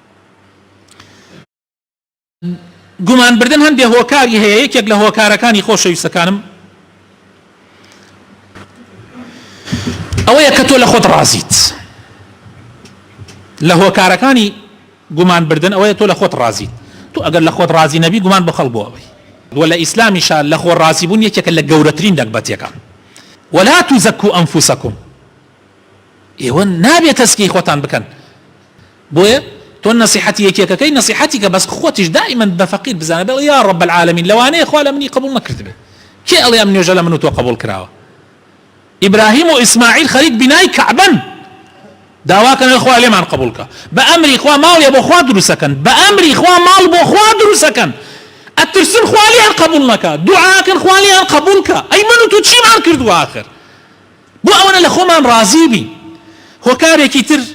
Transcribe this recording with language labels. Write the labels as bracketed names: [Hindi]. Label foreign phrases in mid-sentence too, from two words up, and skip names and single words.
[Central Kurdish] گومانبردن هەندێک هۆکاری هەیە یەکێک لە هۆکارەکانی خۆشەویستەکانم ئەوەیە کە تۆ لە خۆت ڕازیت لە هۆکارەکانی گومانبردن ئەوەیە تۆ لە خۆت ڕازیت تو ئەگەر لە خۆت ڕازی نەبی گومان بە خەڵک بۆ ئەوەی وە لە ئیسلامیشا لە خۆ ڕازی بوون یەکێکە لە گەورەترین دەگبەتیەکان [Arabic] ولا تزكوا أنفسكم [Central Kurdish] ئێوە نابێت تەسکی خۆتان بکەن بۆیە تۆ نصیحەتی یەکێکەکەی نصیحەتیکە بەس خۆتیش دائما بە فەقیر بزانە بڵێ [Arabic] یا رب العالمین [Central Kurdish] لەوانەیە خوا لە منی قبول نەکردبێ کێ ئەڵێ ئەم نوێژە لە من و تۆ قبول کراوە ئیبراهیم و ئیسماعیل خەریک بینای کەعبەن داواکەن خوا لێمان قبولکە بە ئەمری خوا ماڵێ بۆ خوا دروستەکەن بە ئەمری خوا ماڵ بۆ خوا دروستەکەن ئەترسن خوا لێیان قبول نەکە دوعاکەن خوا لێیان قبولکە ئەی من و تۆ چیمان کردووە ئاخر بۆ ئەوەنە لە خۆمان ڕازی بین هۆکارێکی تر